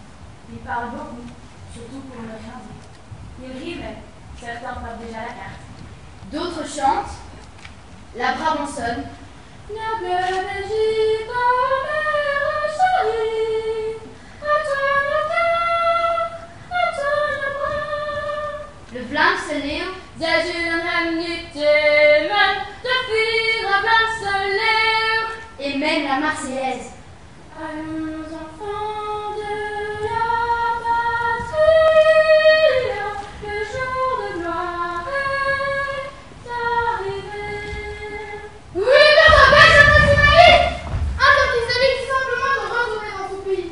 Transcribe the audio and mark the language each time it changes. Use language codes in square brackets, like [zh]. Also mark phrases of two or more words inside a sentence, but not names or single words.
[fr] Ils parlent beaucoup, surtout pour ne rien dire. Ils rient même, certains savent déjà la carte. D'autres chantent, la brabançonne. Noble Belgique, ô mère chérie, à toi le cœur, à toi le bras. Le Vlaamse [nl] Zij zullen hem niet temen, de vieren Vlaamse leeuw. [fr] et même la Marseillaise. Allons enfants de la patrie, le jour de gloire est arrivé. Oui, notre belle jeunesse humaniste! Interdisez-lui tout simplement de retourner dans son pays.